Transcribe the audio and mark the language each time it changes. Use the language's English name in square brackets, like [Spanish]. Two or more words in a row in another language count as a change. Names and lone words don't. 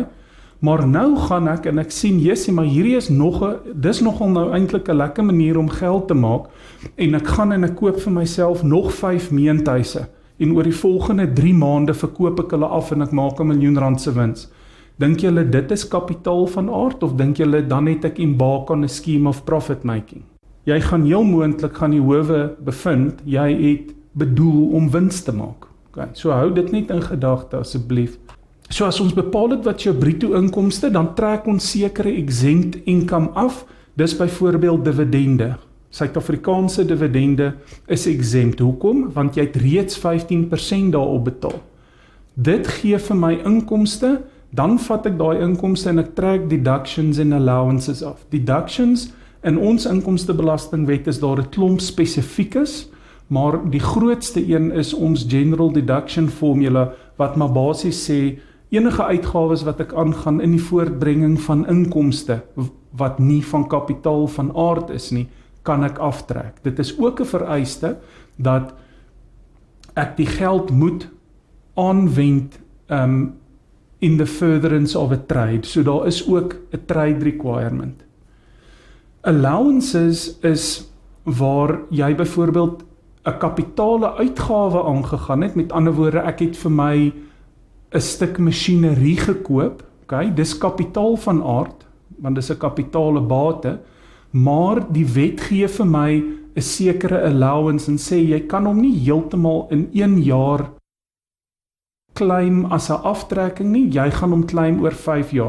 [Afrikaans] Maar nou gaan ek en ek sien, jessie, maar hierdie is dis nogal nou eintlik 'n lekker manier om geld te maak, en ek gaan en ek koop vir myself nog 5 meentuise, en oor die volgende 3 maande verkoop ek hulle af en ek maak R1 miljoen se wins. Dink julle dit is kapitaal van aard, of dink julle dan het ek [English] embark on a scheme of profit making? [Afrikaans] Jy gaan heel moontlik gaan die howe bevind, jy het bedoel om wins te maak. Okay, so hou dit net in gedagte asseblief. So as ons bepaal het wat jou bruto inkomste, dan trek ons sekere [English] exempt income [Afrikaans] af, dis byvoorbeeld dividende. Suid-Afrikaanse dividende is exempt. Hoekom? Want jy het reeds 15% daarop betaal. Dit gee vir my inkomste, dan vat ek daai inkomste en ek trek deductions en allowances af. Deductions in ons inkomstebelastingwet is daar 'n klomp spesifiekes, maar die grootste een is ons [English] general deduction formula, [Afrikaans] wat maar basies sê, enige uitgawes wat ek aangaan in die voortbrenging van inkomste, wat nie van kapitaal van aard is nie, kan ek aftrek. Dit is ook 'n vereiste, dat ek die geld moet aanwend [English] in the furtherance of a trade. [Afrikaans] So daar is ook 'n [English] trade requirement. [Afrikaans] Allowances is waar jy byvoorbeeld 'n kapitale uitgawe aangegaan het, met ander woorde, ek het vir my 'n stuk masjinerie gekoop, okay, dis kapitaal van aard, want dis 'n kapitale bate, maar die wet gee vir my 'n sekere allowance en sê, jy kan hom nie heeltemal in 1 jaar claim as 'n aftrekking nie, jy gaan hom claim oor 5 jaar.